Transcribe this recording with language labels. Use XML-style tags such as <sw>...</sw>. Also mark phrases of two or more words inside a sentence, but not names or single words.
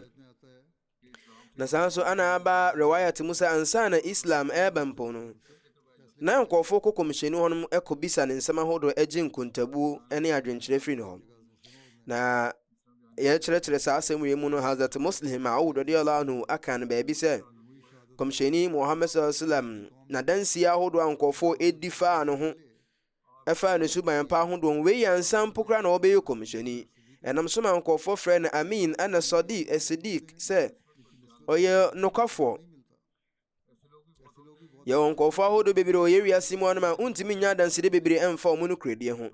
<ak>Na saa nso ana aba riwayat mu sɛ ansa na Islam ɛreba mpo no na nkɔɔfoɔ kɔ Kɔmhyɛni hɔnom ɛkɔbisa ne nsɛm ahodoɔ agye nkontabuo ne adwenkyerɛ firi ne hɔ. Na yɛkyerɛkyerɛ saa asɛm wei mu no Hazrat Muslim Maud</ak> <ar>رضي الله عنه</ar> <ak>aka no baabi sɛ Kɔmhyɛni Muhammad</ak> <ar>صلى الله عليه وسلم</ar> <ak>na dansie ahodoɔ a nkɔɔfoɔ ɛdi faa no ho ɛfaa ne suban pa ahodoɔ wei yɛ ansa mpo koraa na wɔbɛyɛ Kɔmhyɛni. Ɛnam so ma nkɔɔfoɔ frɛ no Amin ana Sadiq sɛ ɔyɛ nokwafoɔ. Yɛwɔ nkɔɔfoɔ ahodoɔ bebree ɔyɛ wiase mu anoma wontumi nya adansede bebree ɛmfa ɔmo nokoradie ho.</ak>